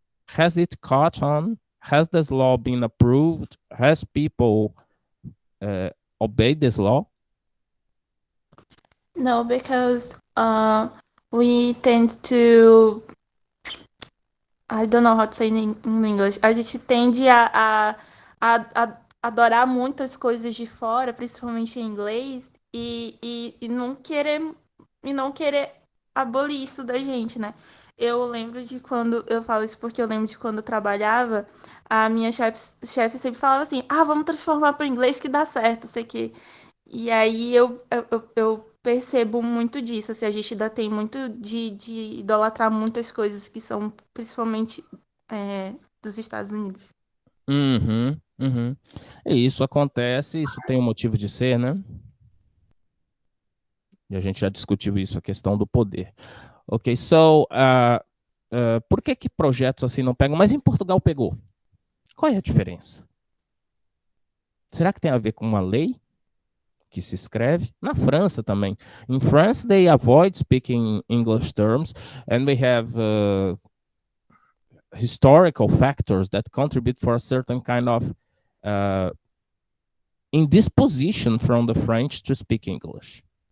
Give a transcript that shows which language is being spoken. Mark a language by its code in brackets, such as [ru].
[en] Has it caught on? Has this law been approved? Has people obeyed this law? No, because we tend to, I don't know how to say in English. [pt] A gente tende a adorar muitas coisas de fora, principalmente em inglês, e não querer abolir isso da gente, né? Eu lembro de quando, eu falo isso porque eu lembro de quando eu trabalhava, a minha chefe sempre falava assim, vamos transformar para o inglês que dá certo, sei que. E aí eu percebo muito disso, assim, a gente ainda tem muito de idolatrar muitas coisas que são principalmente dos Estados Unidos. Uhum, uhum. E isso acontece, isso tem um motivo de ser, né? E a gente já discutiu isso, a questão do poder. Ok, so, por que projetos assim não pegam? Mas em Portugal pegou. Qual é a diferença? Será que tem a ver com uma lei que se escreve? Na França também. [en] In France, they avoid speaking English terms, and we have historical factors that contribute for a certain kind of indisposition from the French to speak English.